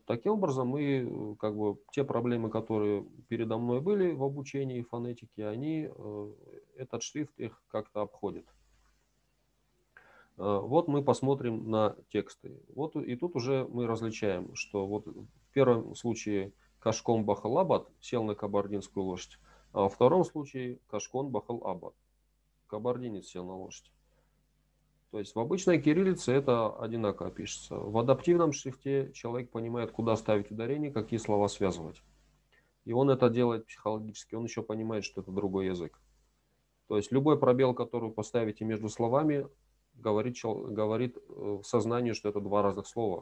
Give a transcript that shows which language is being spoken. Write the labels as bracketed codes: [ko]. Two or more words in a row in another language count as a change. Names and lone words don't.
[ru] Таким образом, мы как бы те проблемы, которые передо мной были в обучении фонетики, они этот шрифт их как-то обходит. Вот мы посмотрим на тексты. Вот и тут уже мы различаем, что вот в первом случае Кашком бахал абад сел на кабардинскую лошадь, а во втором случае Кашкон бахал абад кабардинец сел на лошадь. То есть в обычной кириллице это одинаково пишется. В адаптивном шрифте человек понимает, куда ставить ударение, какие слова связывать. И он это делает психологически, он еще понимает, что это другой язык. То есть любой пробел, который поставите между словами, говорит сознанию, что это два разных слова.